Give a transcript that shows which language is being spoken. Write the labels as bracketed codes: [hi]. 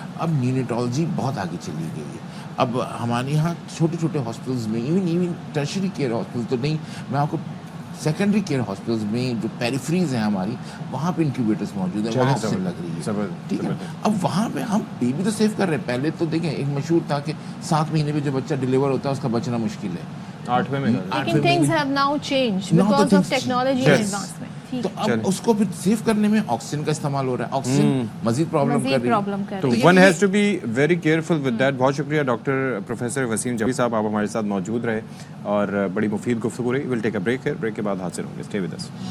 [ur] اب نیونیٹالوجی بہت آگے چلی گئی ہے. اب ہمارے یہاں چھوٹے چھوٹے ہاسپٹلس میں ایون ٹرشری کیئر ہاسپٹل تو نہیں, میں آپ کو سیکنڈری کیئر ہاسپٹلس میں جو پیریفریز ہیں ہماری وہاں پہ انکیوبیٹرس موجود ہیں, وہاں آکسیجن لگ رہی ہے. ٹھیک ہے, اب وہاں پہ ہم بیبی تو سیو کر رہے ہیں. پہلے تو دیکھیں ایک مشہور تھا کہ 7 مہینے میں جو بچہ ڈیلیور ہوتا ہے اس کا بچنا مشکل ہے, 8ویں میں. [en] لیکن things have now changed because of technology and advancement. [ur] تو اب اس کو پھر سیو کرنے میں آکسیجن کا استعمال ہو رہا ہے. آکسیجن مزید پرابلم کر رہی ہے, [en] تو one has to be very careful with that. [ur] بہت شکریہ ڈاکٹر پروفیسر وسیم جبی صاحب, آپ ہمارے ساتھ موجود رہے اور بڑی مفید گفتگو رہی. [en] we'll take a break [ur] ہے, بریک کے بعد حاضر ہوں گے. [en] Stay with us.